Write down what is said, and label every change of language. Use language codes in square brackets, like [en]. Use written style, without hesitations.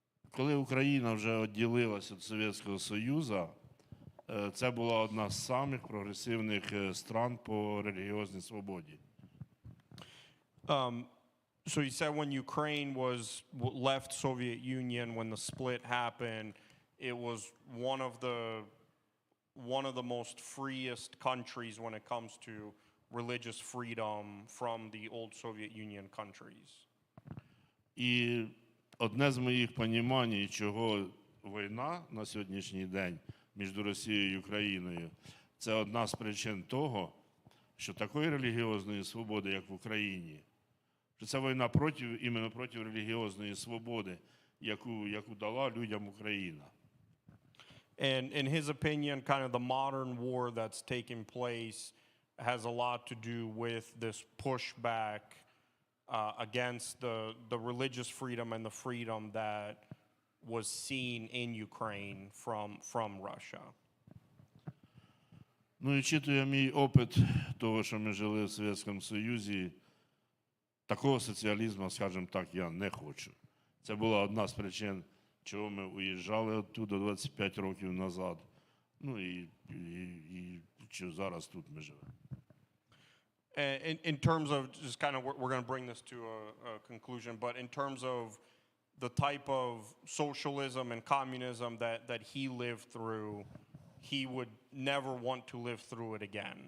[uk] Коли Україна вже відділилася від Совєтського Союзу, це була одна з самих прогресивних стран по релігіозній свободі. [en] So you said when Ukraine left Soviet Union, when the split happened, it was one of the most freest countries when it comes to religious freedom from the old Soviet Union countries. [uk] І одне з моїх понімань, чого війна на сьогоднішній день між Росією і Україною, це одна з причин того, що такої релігіозної свободи, як в Україні, що це війна іменно проти релігіозної свободи, яку дала людям Україна. [en] And in his opinion, kind of the modern war that's taking place has a lot to do with this pushback against the religious freedom and the freedom that was seen in Ukraine from Russia. [uk] Ну і читує мій опит того, що ми жили в Совєтському Союзі, такого соціалізму, скажімо так, я не хочу. Це була одна з причин, чого ми уїжджали оттуда 25 років назад. Ну і що зараз тут ми живемо. [en] In terms of just kind of, we're going to bring this to a conclusion, but in terms of the type of socialism and communism that he lived through, he would never want to live through it again.